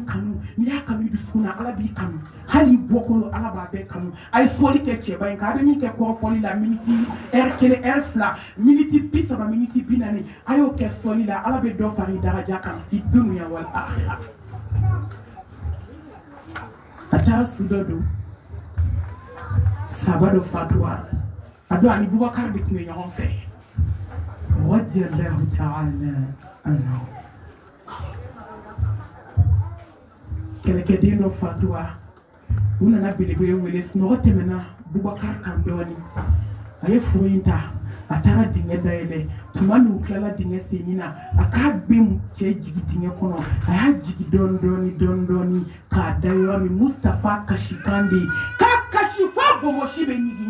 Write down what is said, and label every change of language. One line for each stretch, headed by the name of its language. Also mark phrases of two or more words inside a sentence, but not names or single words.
Bambara: kanu n'i y'a kanu i dusukun na ala b'i kanu hali i bɔkolo ala b'a bɛɛ kanu a ye fɔli kɛ cɛba in kan a bɛ min kɛ kɔrɔfɔli la miniti heure 1 heure 2 miniti 30 miniti 40 a y'o kɛ fɔli la ala bɛ dɔ fara i daraja kan i dunuya wal akhira a taara su dɔ don sahaba dɔ fatura a don ani Bubakar de tun bɛ ɲɔgɔn fɛ
Arabic: رضي الله تعالى عنه
Bambara: kɛlɛkɛden dɔ fatura u nana belebele wele sunɔgɔ tɛmɛna Bubakar kan dɔɔni a ye furu in ta a taara dingɛ dayɛlɛ tuma min u tilala dingɛ senni na a k'a bɛ cɛ jigi dingɛ kɔnɔ a y'a jigi dɔɔni k'a da yɔrɔ min Mustapha kasi kan de ye k'a kasi f'a bɔnbɔsi bɛ ɲigin